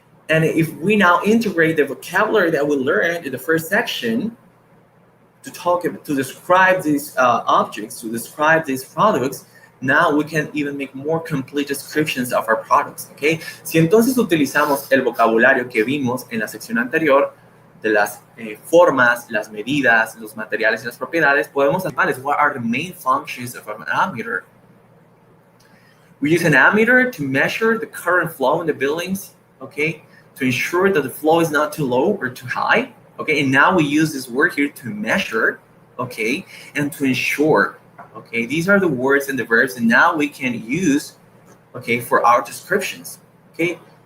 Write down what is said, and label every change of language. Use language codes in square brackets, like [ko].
[en] And if we now integrate the vocabulary that we learned in the first section to describe these objects, to describe these products, now we can even make more complete descriptions of our products, ¿ok? [es] Si entonces utilizamos el vocabulario que vimos en la sección anterior de las formas, las medidas, los materiales y las propiedades, podemos saber [en] what are the main functions of an ammeter. We use an ammeter to measure the current flow in the buildings, okay, to ensure that the flow is not too low or too high, okay, and now we use this word here to measure, okay, and to ensure, okay. These are the words and the verbs, and now we can use, okay, for our descriptions, okay.